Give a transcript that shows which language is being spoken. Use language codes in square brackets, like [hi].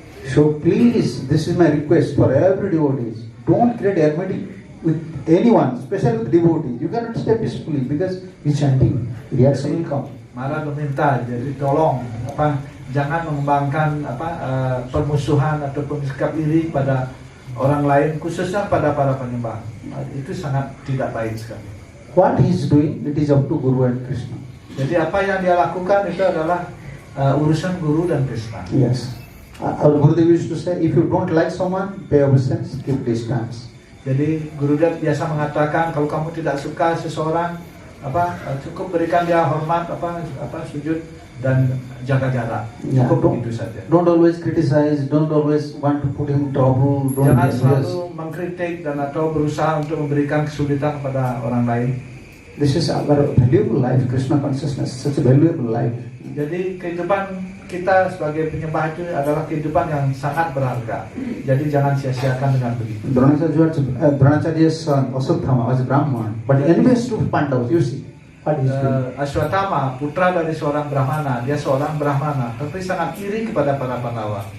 [en] So please, this is my request for every devotees. Don't create enmity with anyone, especially with devotees. You cannot stay peacefully because he's chanting. Reaction will come. [id] Malah meminta, jadi tolong jangan mengembangkan permusuhan ataupun sikap iri pada orang lain, khususnya pada para penyembah. Itu sangat tidak baik sekali. [en] What he is doing, it is up to Guru and Krishna. [id] Jadi apa yang dia lakukan itu adalah urusan guru dan Krishna. [en] Yes. Our Gurudev used to say, if you don't like someone, pay obeisance, keep distance. [id] Jadi Gurudev biasa mengatakan kalau kamu tidak suka seseorang, cukup berikan dia hormat, sujud dan jaga jarak. [en] Yeah, [id] Cukup begitu saja. [en] Don't always criticize, don't always want to put him in trouble. Don't [id] Jangan [en] be [id] selalu [en] jealous. [id] mengkritik dan atau berusaha untuk memberikan kesulitan kepada orang lain. [en] This is our valuable life, Krishna consciousness, such a valuable life. [id] Jadi kehidupan kita sebagai penyembah itu adalah kehidupan yang sangat berharga. Jadi jangan sia-siakan dengan begitu. [en] Dronacharya's son, Aswathama, was a Brahman, but envious to Pandavas, you see. What is doing? [id] Aswathama, putra dari seorang Brahmana, dia seorang Brahmana, tapi sangat iri kepada para Pandawa.